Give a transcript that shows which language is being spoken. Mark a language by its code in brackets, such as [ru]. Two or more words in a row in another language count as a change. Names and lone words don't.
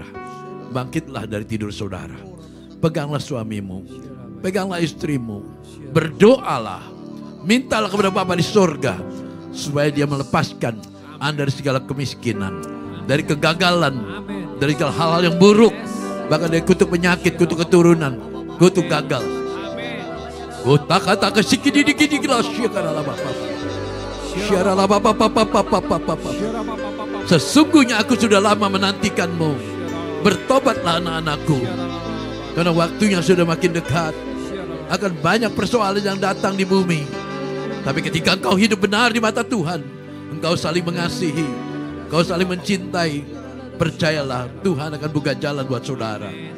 [id] Bangkitlah dari tidur saudara. Peganglah suamimu, peganglah istrimu, berdoalah, mintalah kepada Bapa di surga supaya Dia melepaskan Anda dari segala kemiskinan, dari kegagalan, dari segala hal-hal yang buruk, bahkan dari kutuk penyakit, kutuk keturunan, kutuk gagal. Kata-kata sikidi-dikidi-kila syakaralah Bapa. Syaralah Bapa. Sesungguhnya aku sudah lama menantikanmu. Bertobatlah anak-anakku. Karena waktunya sudah makin dekat. Akan banyak persoalan yang datang di bumi. Tapi ketika engkau hidup benar di mata Tuhan, engkau saling mengasihi, engkau saling mencintai, percayalah Tuhan akan buka jalan buat saudara.